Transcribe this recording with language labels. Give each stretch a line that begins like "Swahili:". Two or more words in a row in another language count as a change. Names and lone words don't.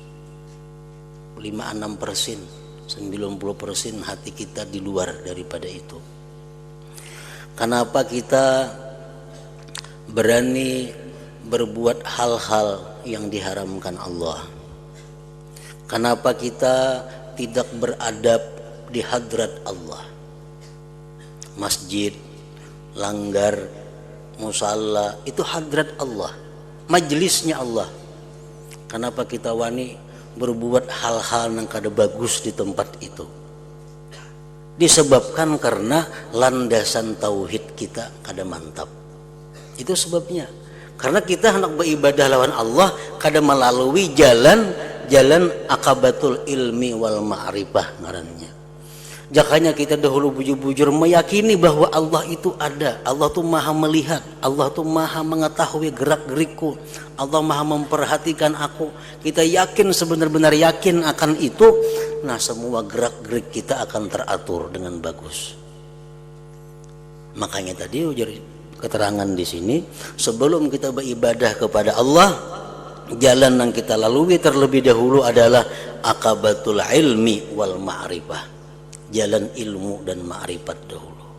Indonesian: 5-6%, 90% hati kita di luar daripada itu. Kenapa kita berani berbuat hal-hal yang diharamkan Allah? Kenapa kita tidak beradab di hadrat Allah? Masjid, langgar, musalla itu hadrat Allah, majlisnya Allah.
Banjar: Kenapa kita wani berbuat hal-hal yang kada bagus di tempat itu? Disebabkan karena landasan tauhid kita kada mantap.
Indonesian: Itu sebabnya.
Banjar: Karena kita hendak beribadah lawan Allah kada melalui jalan
Arabic: عقبة العلم والمعرفة
Banjar: ngarannya. Jakanya kita dahulu bujur-bujur meyakini bahwa Allah itu ada, Allah tuh maha melihat, Allah tuh maha mengetahui gerak-gerikku, Allah maha memperhatikan aku.
Indonesian: Kita yakin, sebenar-benar yakin akan itu, nah semua gerak-gerik kita akan teratur dengan bagus. Makanya tadi ujar keterangan di sini, sebelum kita beribadah kepada Allah, jalan yang kita lalui terlebih dahulu adalah
Arabic: عقبة العلم والمعرفة,
Indonesian: jalan ilmu dan ma'rifat dahulu.